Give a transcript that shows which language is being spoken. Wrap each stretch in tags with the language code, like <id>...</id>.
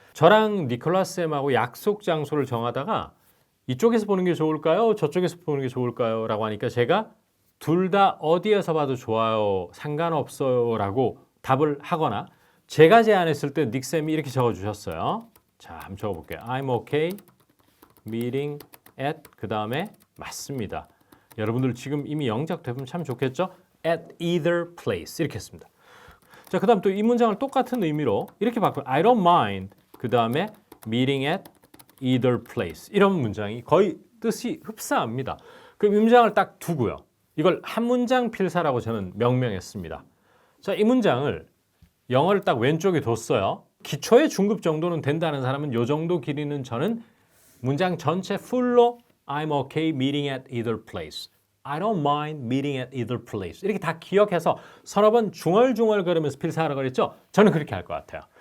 <ko>저랑 니콜라스쌤하고 약속 장소를 정하다가 이쪽에서 보는 게 좋을까요? 저쪽에서 보는 게 좋을까요? 라고 하니까 제가 둘 다 어디에서 봐도 좋아요, 상관없어요 라고 답을 하거나, 제가 제안했을 때 닉쌤이 이렇게 적어주셨어요. 자, 한번 적어볼게요.</ko> <en>I'm okay meeting at,</en> <ko>그 다음에 맞습니다. 여러분들 지금 이미 영작 되면 참 좋겠죠?</ko> <en>At either place,</en> <ko>이렇게 했습니다. 자, 그 다음 또 이 문장을 똑같은 의미로 이렇게 바꿔요.</ko> <en>I don't mind,</en> <ko>그 다음에</ko> <en>meeting at either place.</en> <ko>이런 문장이 거의 뜻이 흡사합니다. 그럼 이 문장을 딱 두고요. 이걸 한 문장 필사라고 저는 명명했습니다. 자, 이 문장을 영어를 딱 왼쪽에 뒀어요. 기초의 중급 정도는 된다는 사람은 이 정도 길이는 저는 문장 전체 풀로</ko> <en>I'm okay meeting at either place, I don't mind meeting at either place,</en> <ko>이렇게 다 기억해서 서너 번 중얼중얼 걸으면서 필사하라고 그랬죠? 저는 그렇게 할 것 같아요.</ko>